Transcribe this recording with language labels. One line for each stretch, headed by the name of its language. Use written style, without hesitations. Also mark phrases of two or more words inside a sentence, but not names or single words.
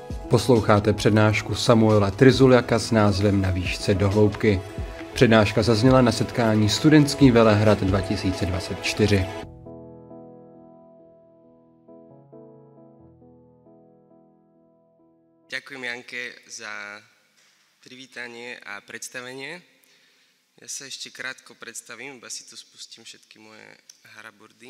Czech: Posloucháte přednášku Samuela Tryzuliaka s názvem Na výšce do hloubky. Přednáška zazněla na setkání Studentský Velehrad 2024.
Slovak: Ďakujem Janke za privítanie a predstavenie. Ja sa ešte krátko predstavím, iba si tu spustím všetky moje harabordy.